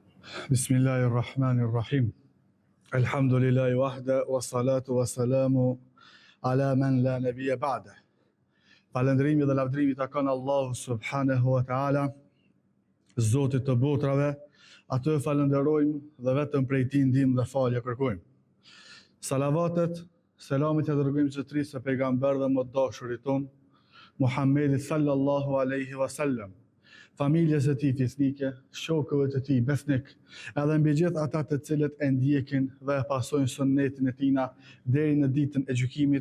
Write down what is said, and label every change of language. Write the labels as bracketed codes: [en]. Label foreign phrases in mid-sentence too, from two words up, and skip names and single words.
[ar] بسم الله الرحمن الرحيم الحمد لله وحده والصلاة والسلام على من لا نبي بعده. [sq] Falëndrimi dhe lavdrimi takon Allahu [ar] سبحانه وتعالى, [sq] Zotit të botrave, atë falënderojmë dhe vetëm prej tij ndihmë dhe falje kërkojmë. Salavatet, selamit e dërgojmë zotërisë së pejgamber dhe më dashurit ton, Muhammedit [ar] صلى الله عليه وسلم, [sq] familjes e tij fisnike, shokëve të tij besnik, edhe mbi gjithë ata të cilët e ndjekin dhe e pasojnë sunnetin e tina deri në ditën e gjykimit.